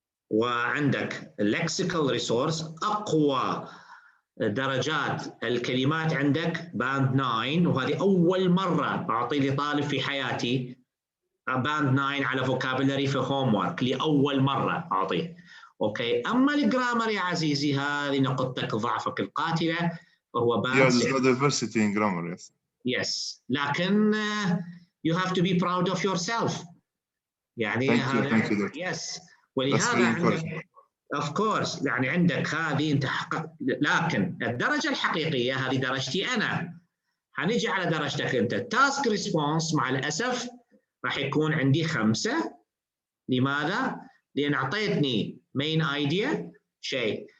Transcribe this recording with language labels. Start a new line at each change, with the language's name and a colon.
Arabic: وعندك اللكسيكال ريسورس، اقوى درجات الكلمات عندك باند 9، وهذه اول مره اعطي لي طالب في حياتي باند 9 على فوكابولري في هوم ورك، لاول مره اعطيه. اوكي. اما الجرامر يا عزيزي هذه نقطتك ضعفك القاتله، وهو باند 6.
English: Yeah, there's no diversity in grammar. Yes. Yes. لكن you have to be proud of yourself.
Arabic: يعني هذا
English: thank you. Yes.
Arabic: ولهذا عندك
English: of course
Arabic: يعني عندك هذه انت لكن الدرجه الحقيقيه هذه درجتي انا. حنيجي على درجتك انت. التاسك ريسبونس مع الاسف راح يكون عندي 5. لماذا؟ لان اعطيتني مين ايديا شيء.